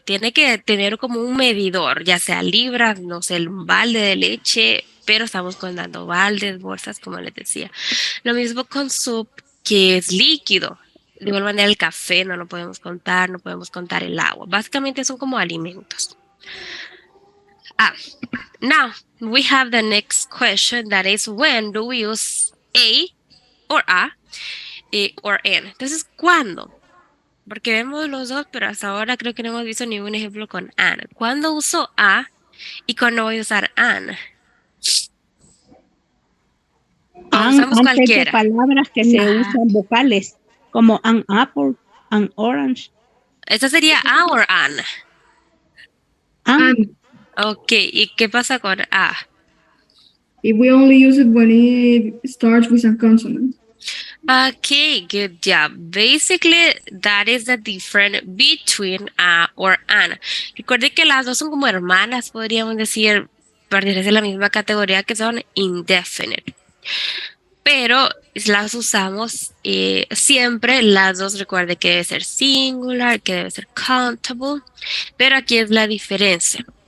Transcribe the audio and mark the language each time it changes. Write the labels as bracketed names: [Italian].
[Spanish] Tiene que tener como un medidor, ya sea libras, no sé, el balde de leche, pero estamos contando baldes, bolsas, como les decía. Lo mismo con soup, que es líquido. De igual manera el café no lo podemos contar, no podemos contar el agua. Básicamente son como alimentos. [English] Now we have the next question, that is when do we use a or a or an. [Spanish] Entonces, ¿cuándo? Porque vemos los dos, pero hasta ahora creo que no hemos visto ningún ejemplo con an. ¿Cuándo uso a y cuándo voy a usar an? Usamos Antes cualquiera. de palabras que se usan vocales, como an apple, an orange. Esa sería a or an. An. Ok, ¿y qué pasa con a? [English] If we only use it when it starts with a consonant. Okay, good job. Basically, that is the difference between a or an. [Spanish] Recuerde que las dos son como hermanas, podríamos decir, pertenecen a la misma categoría que son indefinite. Pero las usamos siempre, las dos. Recuerde que debe ser singular, que debe ser countable, pero aquí es la diferencia.